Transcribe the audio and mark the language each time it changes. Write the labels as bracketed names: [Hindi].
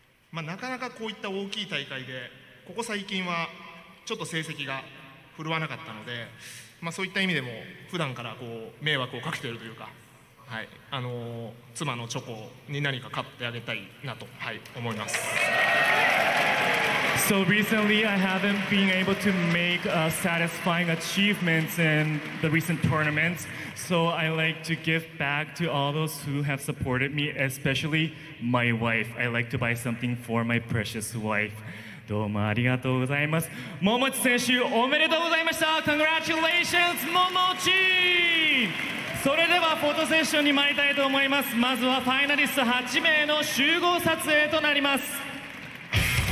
[Japanese] なかなかこういった大きい大会で、ここ最近はちょっと成績が振るわなかったので、そういった意味でも普段から迷惑をかけているというか、はい、妻のチョコに何か買ってあげたいなと、思います。 [English] So recently, I haven't been able to make satisfying achievements in the recent tournaments. So I like to give back to all those who have supported me, especially my wife. I like to buy something for my precious wife. [Japanese] どうもありがとうございます。桃地選手おめでとうございました。 [English] Congratulations, Momochi! [Japanese] それではフォトセッションに参りたいと思います。まずはファイナリスト8名の集合撮影となります。